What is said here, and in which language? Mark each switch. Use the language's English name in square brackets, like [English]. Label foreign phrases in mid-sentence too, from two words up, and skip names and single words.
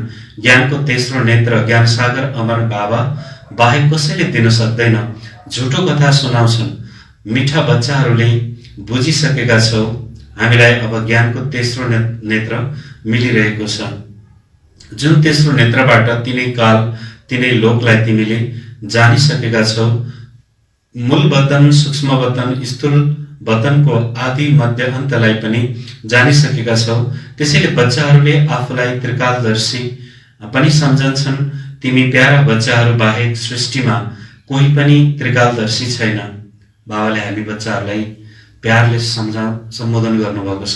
[Nepali] ज्ञानको तेस्रो नेत्र ज्ञान सागर अमर बाबा बाहेक कसैले दिन सक्दैन। झुटो कथा सुनाउँछन्। मिठा बच्चाहरूले बुझिसकेका छौ, हामीलाई अब ज्ञानको तेस्रो नेत्र मिलिरहेको छ, जुन तेस्रो नेत्रबाट तिनै काल तिनै लोकलाई तिमीले जानिसकेका छौ। मूल वतन, सूक्ष्म वतन, स्थूल वतनको आदि मध्य अन्तलाई पनि जानिसकेका छौ। त्यसैले बच्चाहरूले आफूलाई त्रिकालदर्शी पनि सम्झन्छन्। तिमी प्यारा बच्चाहरू बाहेक सृष्टिमा कोही पनि त्रिकालदर्शी छैन। बाबाले हामी बच्चाहरूलाई प्यारले सम्बोधन गर्नुभएको छ।